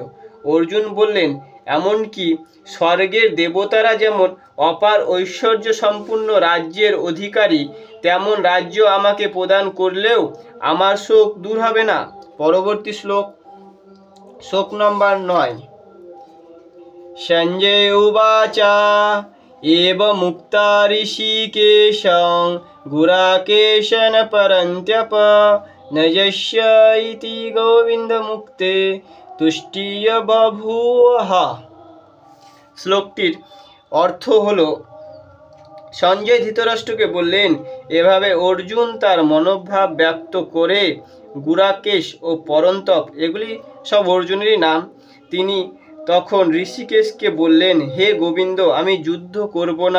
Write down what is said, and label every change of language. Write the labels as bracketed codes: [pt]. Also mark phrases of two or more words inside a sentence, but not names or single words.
[bn] অর্জুন বললেন, এমনকি স্বর্গের দেবতারা যেমন অপার ঐশ্বর্য সম্পূর্ণ রাজ্যের অধিকারী, তেমন রাজ্য আমাকে প্রদান করলেও আমার শোক দূর হবে না। পরবর্তী শ্লোক, শ্লোক নম্বর 9। [sa] সঞ্জয় উবাচা एव मुक्ता ऋषिकेशं गुराकेशन परन्त्यप न यस्य इति गोविन्दमुक्ते तुष्टिय बभूवः। [bn] শ্লোকটির অর্থ হলো, সঞ্জয় ধৃতরাষ্ট্রকে বললেন, এভাবে অর্জুন তার মনোভাব ব্যক্ত করে গুরাকেশ ও পরন্তপ, এগুলি সব অর্জুনেরই নাম, তিনি তখন ঋষিকেশকে বললেন, হে গোবিন্দ, আমি যুদ্ধ করব না।